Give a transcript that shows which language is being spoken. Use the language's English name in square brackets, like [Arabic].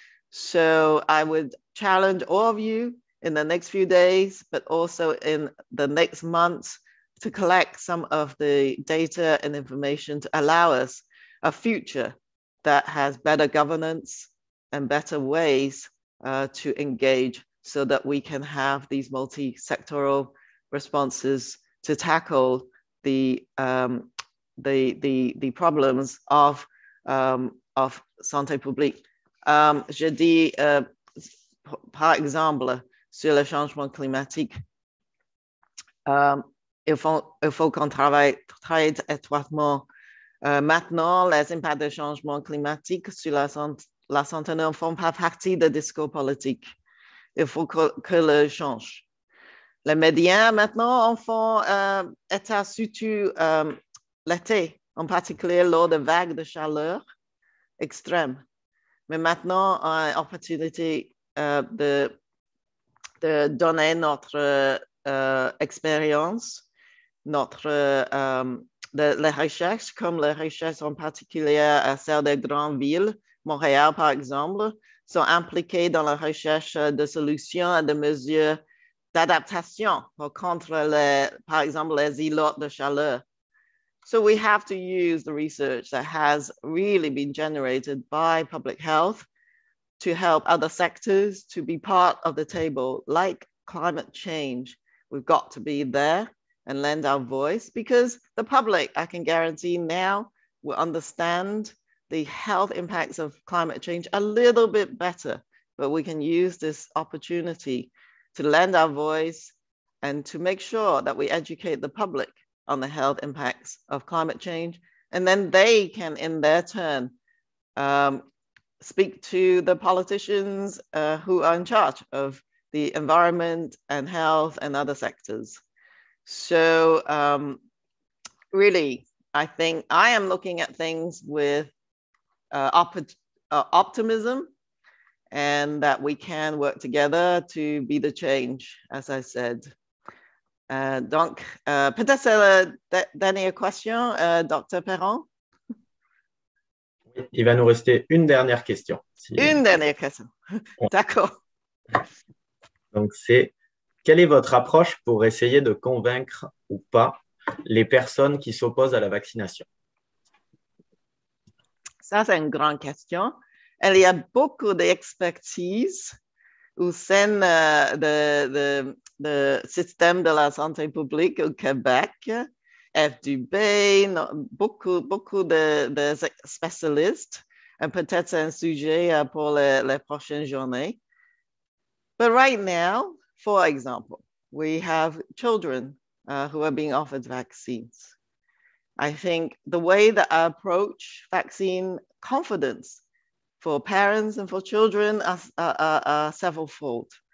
[English] So I would challenge all of you in the next few days, but also in the next months, to collect some of the data and information to allow us a future that has better governance and better ways to engage, so that we can have these multi-sectoral responses to tackle the problems of santé publique. [French] Je dis, par exemple, sur le changement climatique, il faut qu'on travaille très étroitement. Maintenant, les impacts du changement climatique sur la santé ne font pas partie du discours politique. Il faut que le change. Les médias maintenant en font état surtout l'été, en particulier lors de vagues de chaleur extrêmes. Mais maintenant, on a l'opportunité de donner notre expérience, les recherches, comme les recherches en particulier à celles des grandes villes. Montréal, par exemple, sont impliquées dans la recherche de solutions et de mesures d'adaptation contre, par exemple, les îlots de chaleur. [English] So we have to use the research that has really been generated by public health to help other sectors to be part of the table, like climate change. We've got to be there and lend our voice, because the public, I can guarantee now, will understand the health impacts of climate change a little bit better. But we can use this opportunity to lend our voice and to make sure that we educate the public on the health impacts of climate change. And then they can, in their turn, speak to the politicians who are in charge of the environment and health and other sectors. So really, I think I am looking at things with optimism, and that we can work together to be the change, as I said. [French] Donc, peut-être c'est la dernière question, Dr. Perron? Il va nous rester une dernière question. Une dernière question. D'accord. Donc, c'est: quelle est votre approche pour essayer de convaincre ou pas les personnes qui s'opposent à la vaccination? Ça, c'est une grande question. Il y a beaucoup d'expertise au sein du système de la santé publique au Québec. FDB, beaucoup de spécialistes. Et peut-être c'est un sujet pour les prochaines journées. [English] But right now, for example, we have children who are being offered vaccines. I think the way that I approach vaccine confidence for parents and for children are several-fold.